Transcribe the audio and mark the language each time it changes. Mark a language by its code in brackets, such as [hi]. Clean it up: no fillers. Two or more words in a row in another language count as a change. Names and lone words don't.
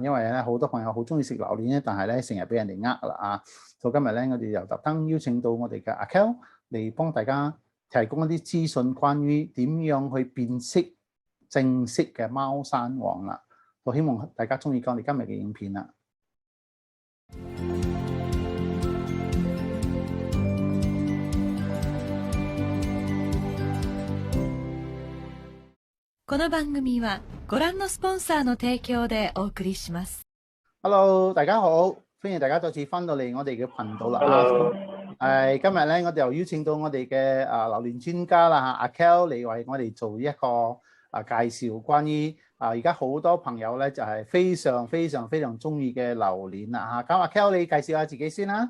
[yue] 因為咧好多朋友好中意食榴蓮咧，但係咧成日俾人哋呃啦啊！今日咧，我哋又特登邀請到我哋嘅阿 Kel 嚟幫大家提供一啲資訊，關於點樣去辨識正式嘅貓山王啦。希望大家中意我哋今日嘅影片啦。 [ja] この番組はご覧のスポンサーの提供でお送りします。 [yue] Hello，大家好，歡迎大家再次翻到嚟我哋嘅頻道啦。 Hello。今日咧，我哋又邀請到我哋嘅榴蓮專家啦阿 Kel 嚟為我哋做一個介紹，關於而家好多朋友咧就係非常中意嘅榴蓮啦嚇。咁阿 Kel 你介紹下自己先啦。